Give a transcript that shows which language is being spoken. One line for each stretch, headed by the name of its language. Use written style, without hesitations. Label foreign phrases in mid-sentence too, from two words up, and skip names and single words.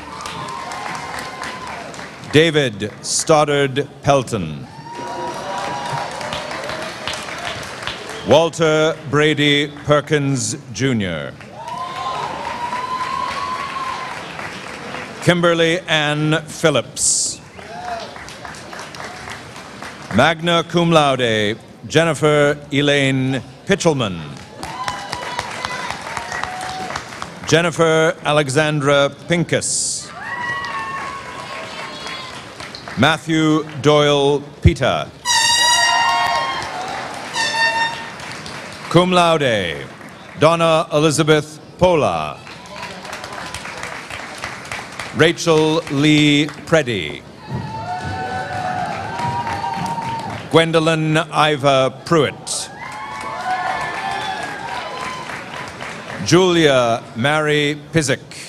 English: David Stoddard Pelton. Walter Brady Perkins, Jr. Kimberly Ann Phillips.
Latin: Magna cum laude,
English: Jennifer Elaine Pitchelman. Jennifer Alexandra Pincus. Matthew Doyle Pita.
Latin: Cum laude,
English: Donna Elizabeth Pola. Rachel Lee Preddy. Gwendolyn Iva Pruitt. Julia Mary Pizik.